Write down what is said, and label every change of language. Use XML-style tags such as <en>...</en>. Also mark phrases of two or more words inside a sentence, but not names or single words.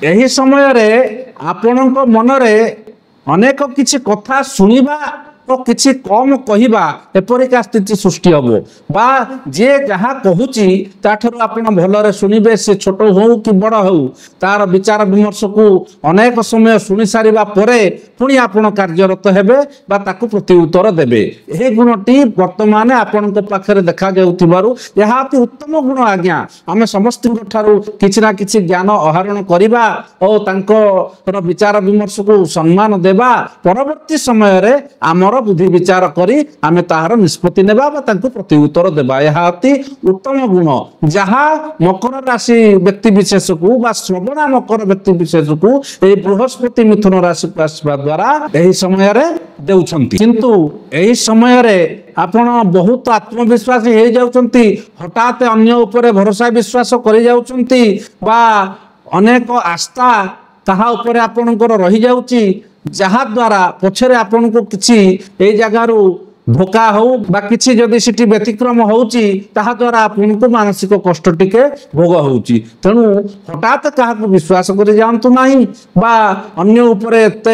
<or>ଏହି ସମୟ ରେ ଆପଣଙ୍କ ମନ ରେ ଅନେକ କିଛି କଥା ଶୁଣିବା ତ କିଛି କମ କହିବା ଏପରିକା ସ୍ଥିତି ସୃଷ୍ଟି ହେବ ବା ଯେ ଯାହା କହୁଛି ତାଠାରୁ ଆପଣ ଭଲରେ ଶୁଣିବେ ସେ ଛୋଟ ହେଉ କି ବଡ଼ ହେଉ ତାର ବିଚାର ବିମର୍ଶ କୁ ଅନେକ ସମୟ ଶୁଣି ସାରିବା ପରେ ପୁଣି ଆପଣ କାର୍ଯ୍ୟରତ ହେବେ ବା ତାକୁ ପ୍ରତି ଉତ୍ତର ଦେବେ। ଏହି ଗୁଣଟି ବର୍ତ୍ତମାନ ଆପଣ ଙ୍କ ପାଖରେ ଦେଖା ଯାଉଥିବାରୁ ଏହା ଅତି ଉତ୍ତମ ଗୁଣ ଆଜ୍ଞା ଆମେ ସମସ୍ତ ଠାରୁ କିଛି ନା କିଛି ଜ୍ଞାନ ଆହରଣ କରିବା ଆଉ ତାଙ୍କ ବିଚାର ବିମର୍ଶ କୁ ସମ୍ମାନ ଦେବା ପରବର୍ତ୍ତୀ ସମୟ ରେ ଆମର ବୁଦ୍ଧି ବିଚାର କରି ଆମେ ତାହାର ନିଷ୍ପତ୍ତି ନେବା ବା ତାଙ୍କ ପ୍ରତି ଉତ୍ତର ଦେବା ଏହା ଅତି ଉତ୍ତମ ଗୁଣ ଯାହା ମକର ରାଶି ବ୍ୟକ୍ତି ବିଶେଷ ଙ୍କୁ ବା ଶ୍ରବଣା ମକର ବ୍ୟକ୍ତି ବିଶେଷ ଙ୍କୁ ଏ ବୃହସ୍ପତି ମିଥୁନ ରାଶି ଆସିବା ଦ୍ୱାରା ଏହି ସମୟ ରେ ଦେଉଛନ୍ତି। କିନ୍ତୁ ଏହି ସମୟ ରେ ଆପଣ ବହୁତ ଆତ୍ମବିଶ୍ୱାସୀ ହୋଇ ଯାଉଛନ୍ତି ହଠାତ ଅନ୍ୟ ଉପରେ ଭରସା ବିଶ୍ୱାସ କରି ଯାଉଛନ୍ତି ବା ଅନେକ ଆସ୍ଥା ତାହା ଉପରେ ଆପଣଙ୍କର ରହି ଯାଉଛି ଯାହା ଦ୍ୱାରା ପଛରେ ଆପଣ ଙ୍କୁ କିଛି ଏ ଜାଗାରୁ ଧୋକା ହେଉ ବା କିଛି ଯଦି ସେଇଟି ବ୍ୟତିକ୍ରମ ହେଉଛି ତାହା ଦ୍ୱାରା ଆପଣ ଙ୍କୁ ମାନସିକ କଷ୍ଟ ଟିକେ ଭୋଗ ହେଉଛି ତେଣୁ ହଠାତ କାହା କୁ ବିଶ୍ୱାସ କରି ଜାଣନ୍ତୁ ନାହିଁ ବା ଅନ୍ୟ ଉପରେ ଏତେ</or>